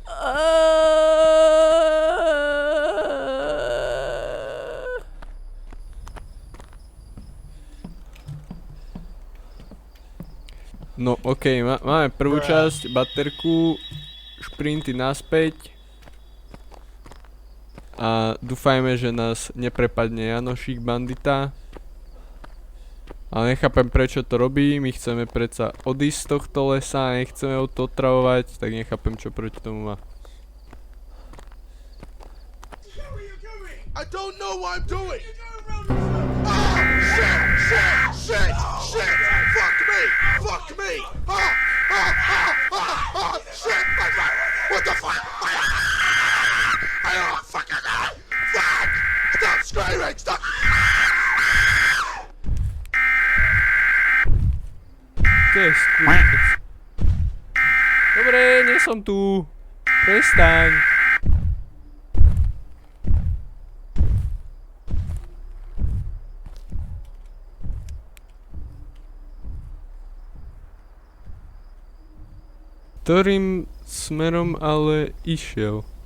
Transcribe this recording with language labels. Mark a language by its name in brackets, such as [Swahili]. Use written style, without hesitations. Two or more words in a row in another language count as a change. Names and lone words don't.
[Slovak] No okej, máme prvú časť, baterku, šprinty naspäť. A dúfajme, že nás neprepadne Janošík bandita. Ale nechápem, prečo to robí, my chceme predsa odísť z tohto lesa, nechceme ho to otravovať, tak nechápem, čo proti tomu má. [English] I don't know what I'm doing! Ah! Shit! Fuck me! Shit! What the fuck? I don't fucking know! Fuck! Stop screaming! Stop! [Slovak] To je skúšec. Dobre, nie som tu. Prestaň. Ktorým smerom ale išiel?